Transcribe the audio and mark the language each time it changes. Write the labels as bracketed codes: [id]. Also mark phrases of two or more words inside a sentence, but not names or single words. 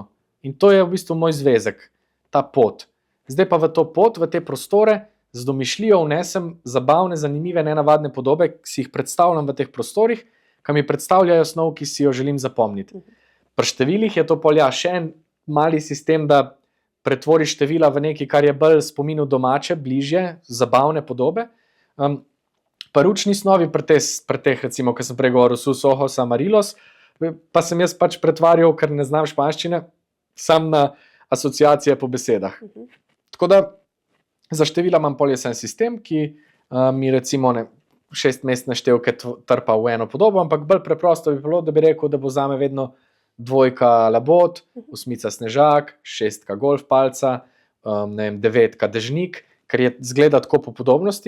[sl] In to je v bistvu moj zvezek, ta pot. Zdaj pa v to pot, v te prostore, z domišljijo vnesem zabavne, zanimive, nenavadne podobe, ki si jih predstavljam v teh prostorih, ki mi predstavljajo snov, ki si jo želim zapomniti. Pri številih je to še en mali sistem, da pretvori števila v nekaj, kar je bolj spominu domače, bližje, zabavne podobe. Pa učni snovi pri teh, recimo, ko sem prej govoril, [es] sus ojos amarillos, [sl] pa sem jaz pač pretvarjal, ker ne znam španščine, sam na asociacije po besedah. Tako da za števila imam poljesen sistem, ki mi recimo 6-mestne števke trpa v eno podobo, ampak bolj preprosto bi bilo, da bi rekel, da bo zame vedno 2 labod, 8 snežak, 6 golf palca, 9 dežnik, ker je zgleda tako po podobnosti.